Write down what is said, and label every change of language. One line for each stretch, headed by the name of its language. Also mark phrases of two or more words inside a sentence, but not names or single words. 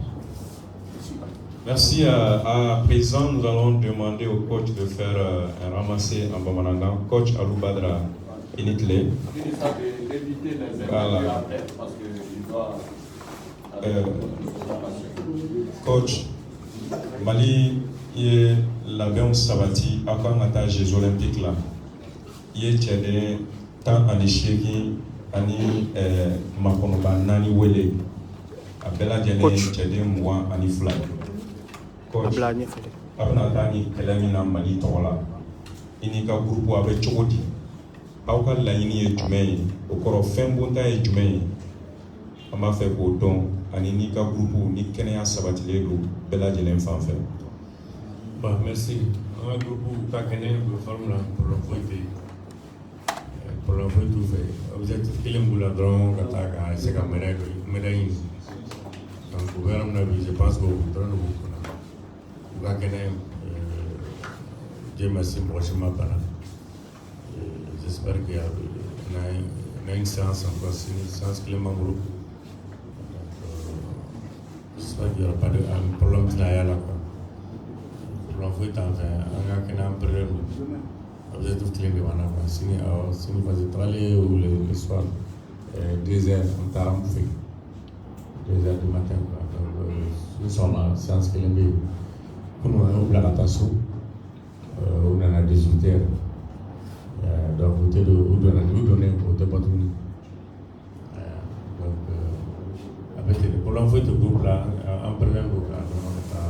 French: Merci. À présent, nous allons demander au coach de faire un ramassé en Bamananga. Coach Alou Badra Initle. Voilà. Coach,
Bambara: Mali est labɛnw sabati a kan ka taa Jeux olympiques la I ye cɛden 18 ani makɔnɔba 4 wele a bɛɛ lajɛlen ye cɛden 22 coach a bɛna taa ni kɛlɛ min na Mali tɔgɔ la I n'i ka groupe a bɛ cogo di aw ka laɲini ye jumɛn ye o kɔrɔ fɛn bonta ye jumɛn ye an b'a fɛ k'o dɔn ani n'i ka groupe ni kɛnɛya sabatilen don bɛɛ lajɛlen fan fɛ.
French: Bon, merci. Un groupe pas
Bambara: kɛnɛ bɛ forme la problème foyi tɛ yen problème foyi t'u fɛ objectif kelen b'u la dɔrɔn ka taa ka se ka médaille ɲini donc o yɔrɔ min na bi
French: je pense que
Bambara: o dɔrɔn de b'u kunna u ka kɛnɛ
French: Dieu merci
Bambara: mɔgɔ si ma bana
French: j'espère qu'il y a une séance encore une séance
Bambara: kelen b'an bolo
French: j'espère qu'il n'y aura pas de problème
Bambara: tɛna y'a la quoi problème foyi t'an fɛ an ka kɛnɛ an péré objectif kelen de b'an na quoi sini
French: parce que travailler le soir 2 heures on
Bambara: taara an fɛ
French: 2 heures du matin
Bambara: quoi donc ni sɔnna séance kelen bɛ yen kunun an y'o bila ka taa so u nana 18 heures donc u tɛ don u donnen o tɛ bɔ tuguni donc a bɛ ten problème foyi tɛ groupe la an péré ko kan dɔrɔn ka taa.